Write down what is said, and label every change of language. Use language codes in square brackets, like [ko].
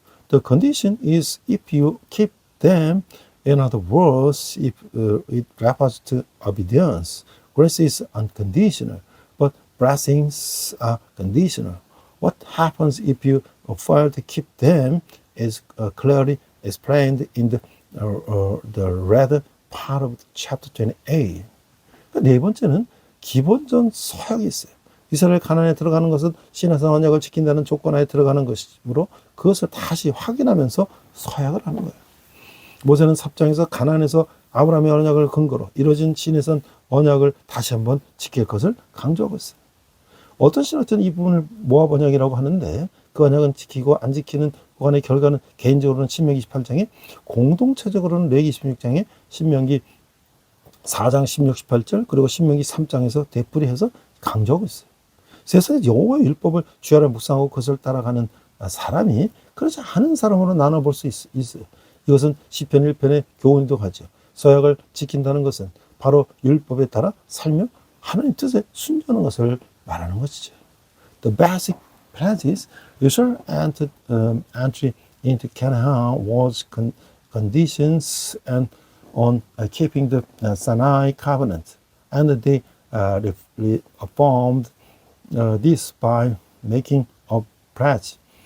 [en] The condition is if you keep them. In other words, if it refers to obedience. Grace is unconditional, but blessings are conditional. What happens if you fail to keep them is clearly explained in the latter part of chapter 28. [ko] 네 번째는 기본적 서약이 있어요. 이스라엘 가나안에 들어가는 것은 신에서 언약을 지킨다는 조건하에 들어가는 것이므로 그것을 다시 확인하면서 서약을 하는 거예요. 모세는 삽장에서 가나안에서 아브라함의 언약을 근거로 이루어진 신에선 언약을 다시 한번 지킬 것을 강조하고 있어요. 어떤 신학자는 이 부분을 모압 언약이라고 하는데 그 언약은 지키고 안 지키는 구간의 결과는 개인적으로는 신명기 28장에 공동체적으로는 레위기 26장에 신명기 4장 16, 18절 그리고 신명기 3장에서 되풀이해서 강조하고 있어요. 세상에 여호와의 율법을 주야를 묵상하고 그것을 따라가는 사람이 그렇지 않은 사람으로 나눠볼 수 있어요. 이것은 시편 1편의 교훈도 가죠. 서약을 지킨다는 것은 바로 율법에 따라 살며 하나님 뜻에 순종하는 것을 말하는 것이죠. [en] The basic pledges Israel entry into Canaan was conditions and on keeping the Sinai covenant, and they affirmed this by making a pledge.